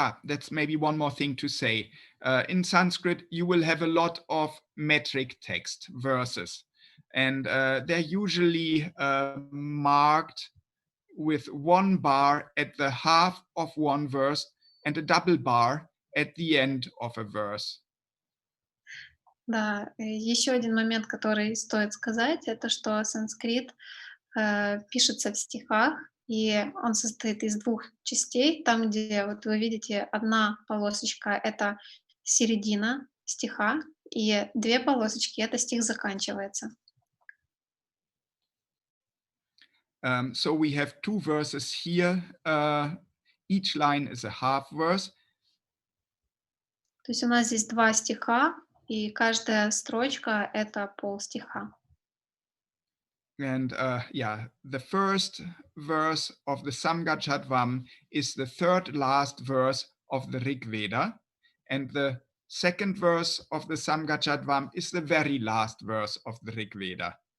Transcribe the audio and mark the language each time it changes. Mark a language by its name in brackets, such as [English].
[English] That's maybe one more thing to say. In Sanskrit, you will have a lot of metric text, verses, and they're usually marked with one bar at the half of one verse and a double bar at the end of a verse. [Russian] Да, еще один момент, который стоит сказать, это что санскрит пишется в стихах, и он состоит из двух частей. Там, где вот вы видите, одна полосочка — это середина стиха, и две полосочки — это стих заканчивается. [English] So we have two verses here. Each line is a half verse. [Russian] То есть у нас здесь два стиха, и каждая строчка — это полстиха. [English] And yeah, the first verse of the Samgachadvam is the third last verse of the Rig Veda, and the second verse of the Samgachadvam is the very last verse of the Rig Veda.